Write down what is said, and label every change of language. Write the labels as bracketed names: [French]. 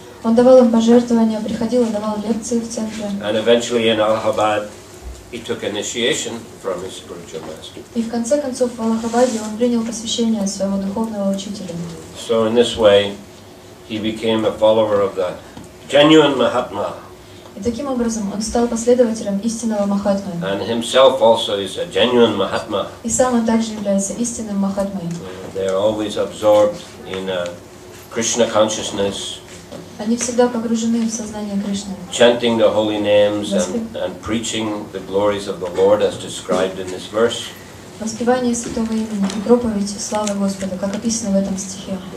[Russian] Он давал им пожертвования, приходил и давал лекции в центре. [English] And eventually in Allahabad, he took initiation from his spiritual master. [Russian] И в конце концов в Аллахабаде он принял посвящение своего духовного учителя. [English] So in this way, he became a follower of the genuine Mahatma. [Russian] И таким образом он стал последователем истинного Махатмы. [English] And himself also is a genuine Mahatma. [Russian] И сам он также является истинным Махатмой. [English] They are always absorbed in Krishna consciousness. [Russian] Они всегда погружены в сознание Кришны. [English] Chanting the holy names and preaching the glories of the Lord as described in this verse. [Russian] Воспевание святого имени и проповедь славы Господа, как описано в этом стихе.